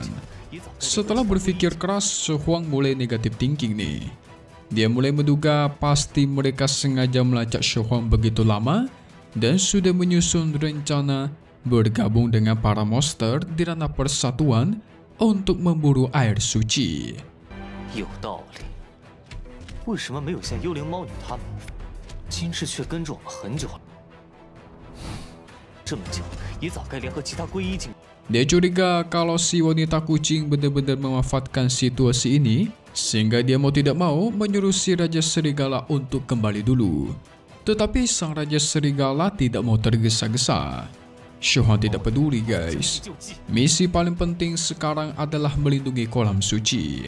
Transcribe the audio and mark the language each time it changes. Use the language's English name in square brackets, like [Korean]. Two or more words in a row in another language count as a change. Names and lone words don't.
[Indonesian] Setelah berpikir keras, Shuang mulai [English] negatif thinking [Indonesian] nih. Dia mulai menduga pasti mereka sengaja melacak Shuang begitu lama dan sudah menyusun rencana bergabung dengan para monster di ranah persatuan untuk memburu air suci. [Chinese] 有道理，为什么没有像幽灵猫女他们？今世却跟着我们很久了，这么久也早该联合其他皈依境。 [Indonesian] Dia curiga kalau si wanita kucing benar-benar memanfaatkan situasi ini, sehingga dia mau tidak mau menyuruh si Raja Serigala untuk kembali dulu. Tetapi sang Raja Serigala tidak mau tergesa-gesa. Shuang tidak peduli guys. Misi paling penting sekarang adalah melindungi kolam suci.